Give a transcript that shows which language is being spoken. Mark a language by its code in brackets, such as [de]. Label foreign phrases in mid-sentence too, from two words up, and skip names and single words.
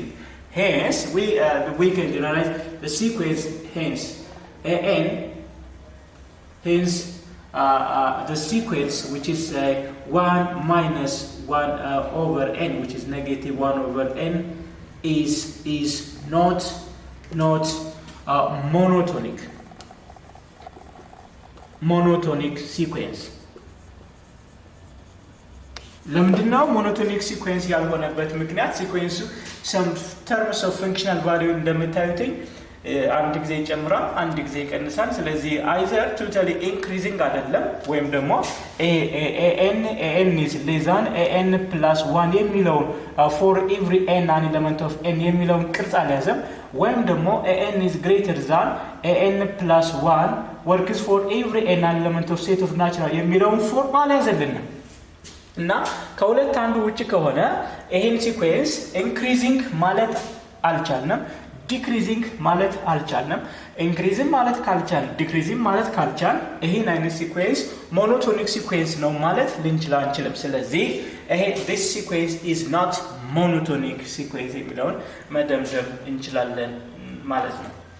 [en] Hence, we can generalize the sequence, hence the sequence which is 1 minus 1 over n, which is negative 1 over n, is not monotonic sequence. [am] ለምንድነው [en] monotonic sequence [am] ያልሆነበት ምክንያት? ሲኩዌንሱ [en] some terms of functional value [am] እንደምታዩትኝ አንድ ጊዜ ይጨምራል፣ አንድ ጊዜ ይቀንሳል። ስለዚህ [en] either totally increasing [am] አይደለም ወይም ደግሞ [en] an is less than an plus 1 የሚለውን for every n an element of n [am] የሚለውን ቅርጽ አልያዘም። ወይም ደግሞ [en] an is greater than an plus 1 works for every n an element of set of natural [am] የሚለውን ፎርም አልያዘልንም። እና ከሁለት አንዱ ውጪ ከሆነ ይሄን [en] sequence increasing [am] ማለት አልቻልንም፣ ዲክሪዚንግ ማለት አልቻልንም። ኢንክሪዚንግ ማለት ካልቻልን፣ ዲክሪዚንግ ማለት ካልቻልን ይሄን አይነት [en] sequence monotonic sequence [am] ነው ማለት ልንችል አንችልም። ስለዚህ ይሄ [en] this sequence is not monotonic sequence [am] የሚለውን መደምደም እንችላለን ማለት ነው።